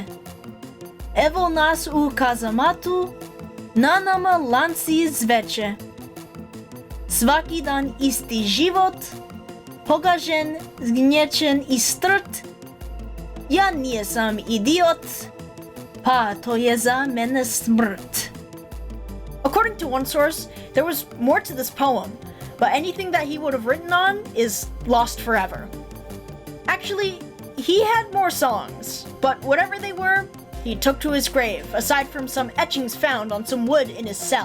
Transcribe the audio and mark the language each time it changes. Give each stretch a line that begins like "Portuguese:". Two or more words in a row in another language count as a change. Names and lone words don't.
Serbian: Evo nas u kazamatu, na nama lanci zveče. Svaki dan isti život, pogažen, zgnječen I strt. Ja nisam idiot, pa to je za mene smrt.
English: According to one source, there was more to this poem, but anything that he would have written on is lost forever. Actually, he had more songs, but whatever they were, he took to his grave, aside from some etchings found on some wood in his cell.